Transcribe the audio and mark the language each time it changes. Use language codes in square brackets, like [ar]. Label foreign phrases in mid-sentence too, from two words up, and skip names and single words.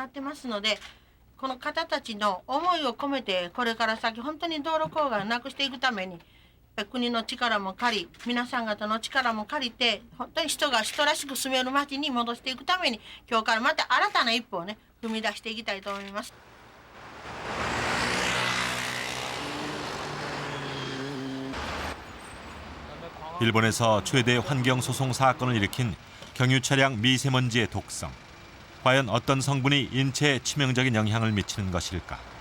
[ja] ってますので、この方たちの思いを込めて、これから先本当に道路公害をなくしていくために、国の力も借り、皆さん方の力も借りて、本当に人が人らしく住める街に戻していくために、今日からまた新たな一歩をね、踏み出していきたいと思います。 [ko] 일본에서 최대 환경 소송 사건을 일으킨 경유 차량 미세먼지의 독성. 과연 어떤 성분이 인체에 치명적인 영향을 미치는 것일까?